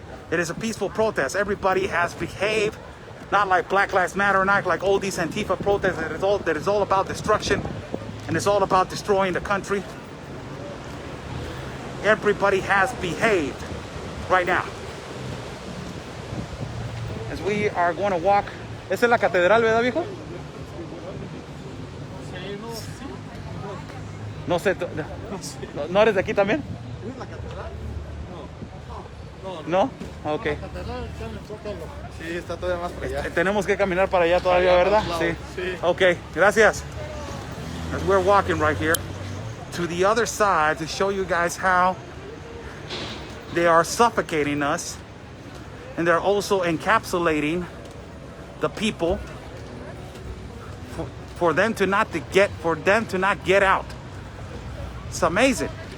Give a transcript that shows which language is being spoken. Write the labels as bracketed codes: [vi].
[en] It is a peaceful protest. Everybody has behaved, not like Black Lives Matter, not like all these Antifa protests that is all about destruction and it's all about destroying the country. Everybody has behaved right now. As we are going to walk. [es] ¿Esa es la catedral, verdad, viejo? No sé. ¿No eres de aquí también? ¿No? Ok. Sí, está todavía más para allá. Tenemos que caminar para allá todavía, ¿verdad? Sí. Ok, gracias. [en] As we're walking right here to the other side to show you guys how they are suffocating us, and they're also encapsulating the people for them to not get out. It's amazing.